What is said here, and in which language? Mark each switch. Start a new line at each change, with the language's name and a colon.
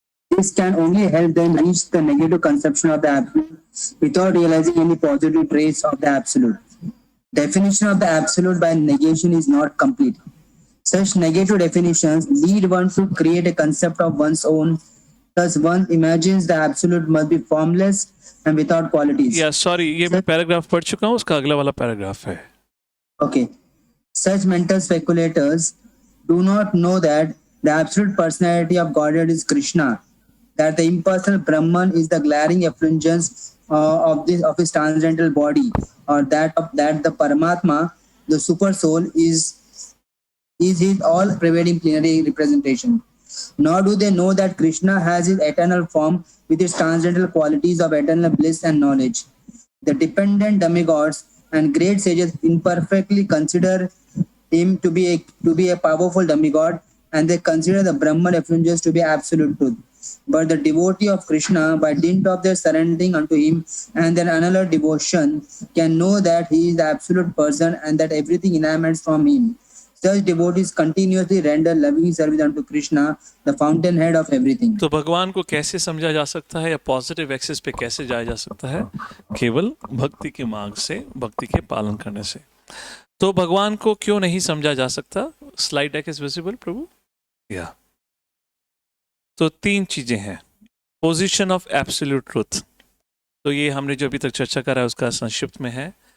English: This can only help them reach the negative conception of the absolute without realizing any positive trace of the absolute. Definition of the absolute by negation is not complete. Such negative definitions lead one to create a concept of one's own. Thus, one imagines the absolute must be formless and without qualities.
Hindi: Yeah, sorry, ये मैं paragraph पढ़ चुका हूँ. उसका अगला वाला paragraph है.
English: Okay. Such mental speculators do not know that the absolute personality of Godhead is Krishna, that the impersonal Brahman is the glaring effulgence of his transcendental body, or that the Paramatma, the super soul, is is his all-pervading plenary representation. Nor do they know that Krishna has his eternal form with its transcendental qualities of eternal bliss and knowledge. The dependent demigods and great sages imperfectly consider him to be a powerful demigod, and they consider the Brahman effulgence to be absolute truth. But the devotee of Krishna, by dint of their surrendering unto him and their unalloyed devotion, can know that he is the absolute person and that everything emanates from him. Such devotees continuously render loving service unto Krishna, the fountainhead of everything.
Hindi: तो भगवान को कैसे समझा जा सकता है या positive access पे कैसे जाया जा सकता है? केवल भक्ति के मार्ग से, भक्ति के पालन करने से। तो भगवान को क्यों नहीं समझा जा सकता?
English: Slide deck is visible प्रभु?
Hindi: या तो 3 चीजें हैं।
English: position of absolute truth,
Hindi: तो ये हमने जो अभी तक चर्चा करा है उसका संक्षिप्त में है।